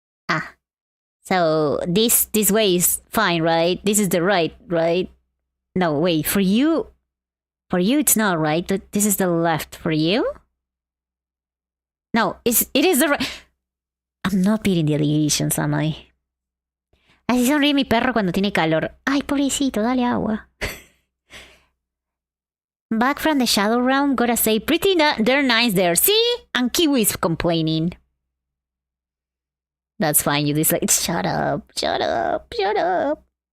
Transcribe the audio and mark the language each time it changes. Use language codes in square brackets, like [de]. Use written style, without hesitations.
[en] Ah. So this way is fine, right? This is the right? No, wait. For you it's not right. This is the left for you? No, it is the right. I'm not beating the allegations, am I? [es] Así sonríe mi perro cuando tiene calor. Ay, pobrecito, dale agua. [en] Back from the Shadow Realm, gotta say, pretty they're nice there. See? And Kiwi's complaining. That's fine, you dislike. Shut up. Shut up. Shut up.